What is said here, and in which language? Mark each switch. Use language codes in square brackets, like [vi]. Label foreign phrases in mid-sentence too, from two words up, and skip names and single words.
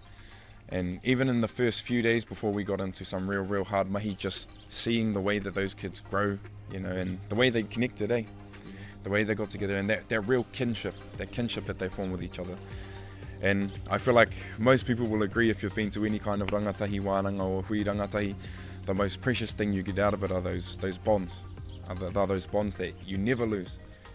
[en] And even in the first few days before we got into some real hard mahi, just seeing the way that those kids grow, you know, and the way they connected, the way they got together, and that real kinship, that they form with each other. And I feel like most people will agree, if you've been to any kind of [mi] rangatahi wānanga [en] or [mi] hui rangatahi, [en] the most precious thing you get out of it are those bonds. Are those bonds that you never lose.